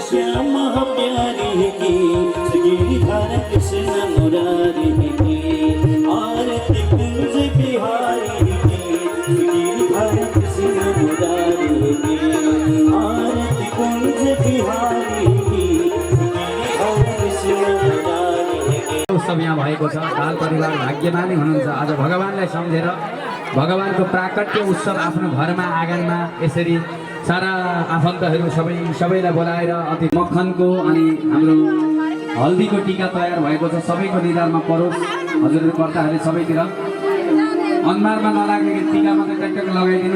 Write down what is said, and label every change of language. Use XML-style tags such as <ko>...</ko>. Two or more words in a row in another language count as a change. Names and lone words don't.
<hi>श्याम प्यारी की गिरिधर कृष्ण मुरारी की आरती कुंज बिहारी की गिरिधर कृष्ण मुरारी की आरती कुंज बिहारी की गिरिधर कृष्ण मुरारी की।</hi> <ne>उत्सव यहाँ भएको छ। बाल परिवार भाग्यमानी हुनुहुन्छ। आज भगवानलाई सम्झेर भगवानको प्राकट्य उत्सव आफ्नो घरमा आँगनमा यसरी सारा आफन्तहरू सबैलाई बोलाएर अति मक्खनको अनि हाम्रो हल्दीको टिका तयार भएको छ। सबैको निधारमा परोस् हजुरहरू कर्ताहरूले सबैतिर अनुहारमा नलाग्ने टिका मात्रै टकटक लगाइदिनु न।</ne>